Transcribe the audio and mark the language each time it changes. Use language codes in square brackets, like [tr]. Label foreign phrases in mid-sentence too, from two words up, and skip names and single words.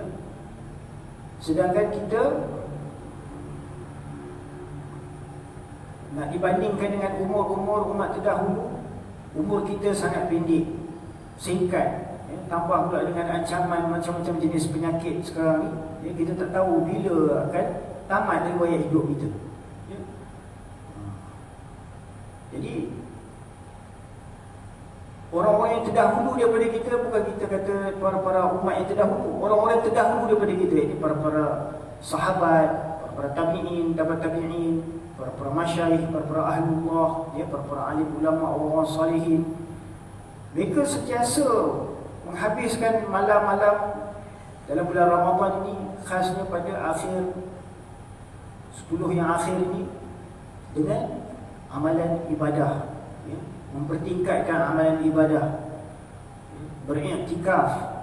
[ms] Sedangkan kita nak dibandingkan dengan umur-umur umat terdahulu, umur kita sangat pendek, singkat, tambah pula dengan ancaman macam-macam jenis penyakit sekarang ni, kita tak tahu bila akan tamat riwayat hidup kita. Jadi orang-orang yang terdahulu daripada kita, bukan kita kata para umat yang terdahulu, orang-orang yang terdahulu daripada kita, ini para sahabat, para tabi'in, tabi'in, para masyayikh, para ahlullah, para alim ulama, orang-orang salihin, mereka sentiasa menghabiskan malam-malam dalam bulan Ramadan ini, khasnya pada akhir 10 yang akhir ini, dengan amalan ibadah, mempertingkatkan amalan ibadah, beriktikaf,